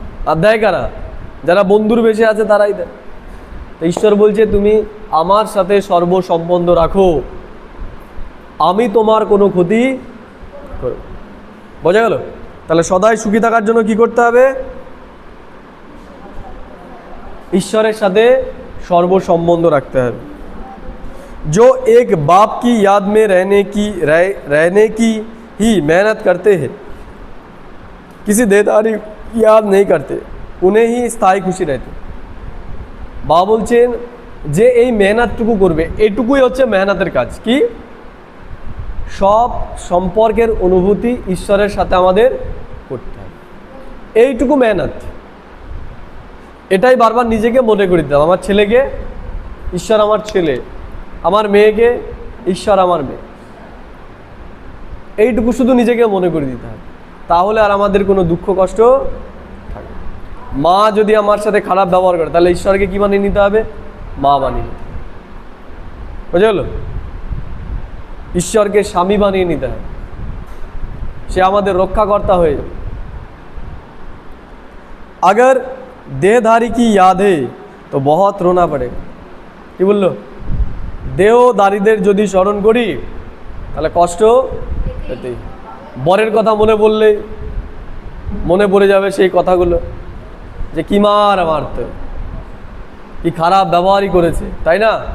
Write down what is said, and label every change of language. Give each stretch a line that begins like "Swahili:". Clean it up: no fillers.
Bangla: আর দেয় কারা? যারা বন্ধুর বেশি আছে তারাই দেয়। ঈশ্বর বলছে তুমি আমার সাথে সর্বসম্বন্ধ রাখো, আমি তোমার কোনো ক্ষতি করব। বোঝা গেল? তাহলে সদাই সুখী থাকার জন্য কি করতে হবে? ঈশ্বরের সাথে সর্বসম্বন্ধ রাখতে হবে।
Hindi: जो एक बाप की याद में रहने की ही मेहनत करते हैं, किसी देदारी याद नहीं करते, उन्हें ही स्थायी खुशी रहती।
Bangla: বাবা বলছেন যে এই মেহনতটুকু করবে, এটুকুই হচ্ছে মেহনতের কাজ। কি? সব সম্পর্কের অনুভূতি ঈশ্বরের সাথে আমাদের করতে হবে, এইটুকু মেহনত। এটাই বারবার নিজেকে মনে করে দিতাম, আমার ছেলেকে ঈশ্বর আমার ছেলে, আমার মেয়েকে ঈশ্বর আমার মেয়ে, এইটুকু শুধু নিজেকে মনে করে দিতে হবে, তাহলে আর আমাদের কোনো দুঃখ কষ্ট থাকে। মা যদি আমার সাথে খারাপ ব্যবহার করে তাহলে ঈশ্বরকে কি বানিয়ে নিতে হবে? মা বানিয়ে নিতে হবে। বুঝে গেল? ঈশ্বরকে স্বামী বানিয়ে নিতে হবে, সে আমাদের রক্ষাকর্তা হয়ে যাবে।
Hindi: अगर देहधारी की याद है तो बहुत रोना पड़ेगा।
Bangla: কি বললো? দেহধারীদের যদি স্মরণ করি তাহলে কষ্ট পেতেই। বরের কথা মনে পড়লে মনে পড়ে যাবে সেই কথাগুলো, যে কি মার মারত, কি খারাপ ব্যবহারই করেছে, তাই না?